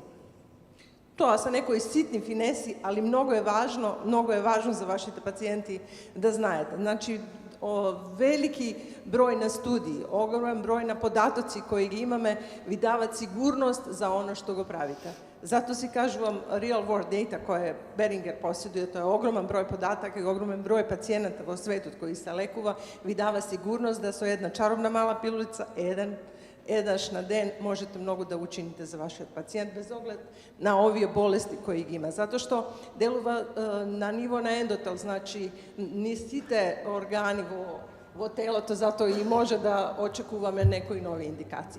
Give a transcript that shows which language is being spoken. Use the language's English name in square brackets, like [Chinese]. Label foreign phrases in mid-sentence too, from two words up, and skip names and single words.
[Macedonian] Тоа се некои ситни финеси, али многу е важно за вашите пациенти да знаете. Значи, велики број на студии, огромен број на податоци кои ги имаме, ви дават сигурност за оно што го правите. Зато си кажувам [English] real world data [Macedonian] кој Берингер поседуе, тоа е огромен број података и огромен број пациената во светот кои се лекува, ви дава сигурност да со една чаровна мала пилулица, еднаш на ден можете многу да учините за вашиот пациент без оглед на овие болести кои ги има. Затоа што делува на ниво на ендотел, значи ни сите органи во телото, затоа и може да очекуваме некои нови индикации.